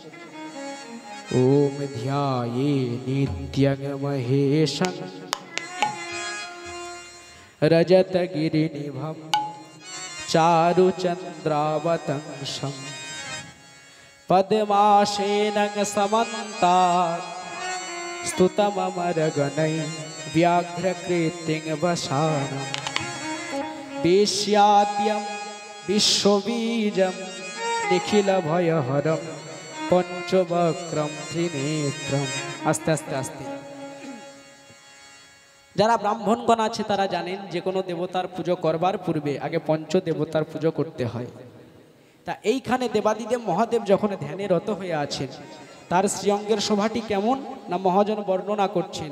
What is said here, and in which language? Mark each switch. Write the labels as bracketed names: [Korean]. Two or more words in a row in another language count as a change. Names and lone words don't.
[Sanskrit] ওম ধ্যায়ে নিত্যং মহেশং রজত গিরিনিভম চারু চন্দ্রাবতংশম পদ্মাসেনং সমন্তাৎ स्तुतममर गणै व्याघ्रकृतिं वसानं विश्याद्यं विश्वबीजं निखिलभयहरं पंचवक्रं त्रिनेत्रं। [Bangla] আস্তে আস্তে আস্তে। যারা ব্রাহ্মণগণ আছে তারা জানেন যে কোনো দেবতার পুজো করবার পূর্বে আগে পঞ্চ দেবতার পুজো করতে হয়। তা এইখানে দেবাদিদেব মহাদেব যখন ধ্যানে রত হয়ে আছেন তার শ্রীঅঙ্গের শোভাটি কেমন না মহাজন বর্ণনা করছেন।